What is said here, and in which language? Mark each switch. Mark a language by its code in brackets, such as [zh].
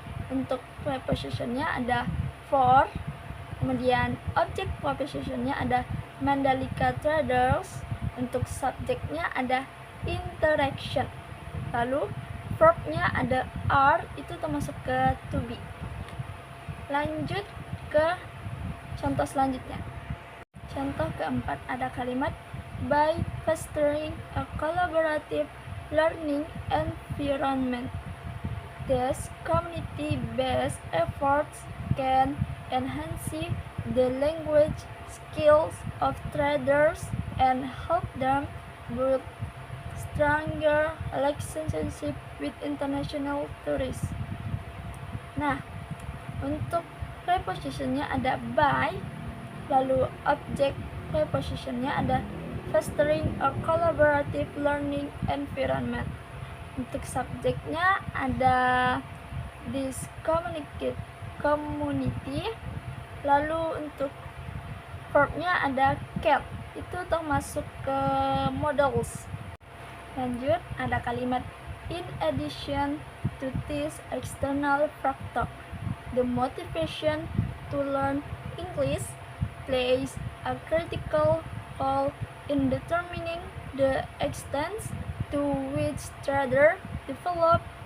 [id] Untuk prepositionnya ada for. Kemudian objek prepositionnya ada Mandalika traders. Untuk subjeknya ada interaction. Lalu verbnya ada are, itu termasuk ke to be. Lanjut ke contoh selanjutnya. Contoh keempat ada kalimat [en] by fostering a collaborative learning environment, these community-based efforts can enhance the language skills of traders and help them build stronger relationship with international tourists. [id] Nah, untuk prepositionnya ada by, lalu objek prepositionnya ada [en] fostering a collaborative learning environment. [id] Untuk subjeknya ada [en] this community. [id] Lalu untuk verbnya ada can, itu termasuk ke modals. Lanjut ada kalimat [en] in addition to this external factor, the motivation to learn English plays a critical role in determining the extent to which traders develop